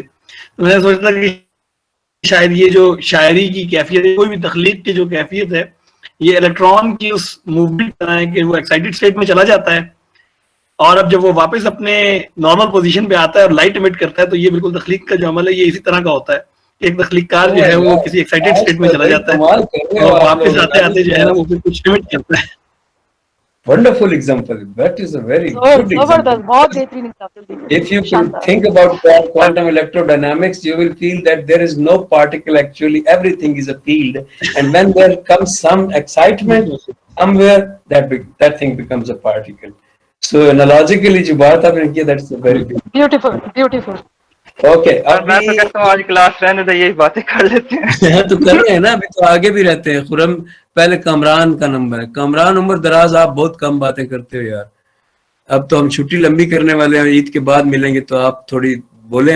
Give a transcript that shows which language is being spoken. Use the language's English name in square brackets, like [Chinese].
[Urdu] تو میں نے سوچا کہ شاید یہ جو شاعری کی کیفیت ہے, کوئی بھی تخلیق کی جو کیفیت ہے, یہ الیکٹران کی اس موومنٹ طرح ہے کہ وہ ایکسائٹڈ اسٹیٹ میں چلا جاتا ہے اور اب جب وہ واپس اپنے نارمل پوزیشن پہ آتا ہے اور لائٹ ایمٹ کرتا ہے تو یہ بالکل تخلیق کا جو عمل ہے یہ اسی طرح کا ہوتا ہے. ایک تخلیق کار جو ہے وہ کسی ایکسائٹڈ اسٹیٹ میں چلا جاتا ہے اور واپس آتے آتے جو ہے نا وہ پھر کچھ ایمٹ کرتا ہے. [English] wonderful example. That is a very good example. [Urdu] زبردست, بہت بہترین example. [English] If you can think about quantum electrodynamics, you will feel that there is no particle actually, everything is a field. And when there comes some excitement somewhere, that thing becomes a particle. So analogically, [Urdu] جو بات آپ نے کی, [English] that's a very good. Beautiful beautiful. Okay. [Urdu] میں تو کہتا ہوں آج کلاس رہنے دے, یہی باتیں کر لیتے ہیں. تو کر رہے ہیں نا, ابھی تو آگے بھی رہتے ہیں. خرم پہلے کامران کا نمبر ہے. کامران عمر دراز, آپ بہت کم باتیں کرتے ہو یار. اب تو ہم چھٹی لمبی کرنے والے ہیں, عید کے بعد ملیں گے تو آپ تھوڑی بولیں.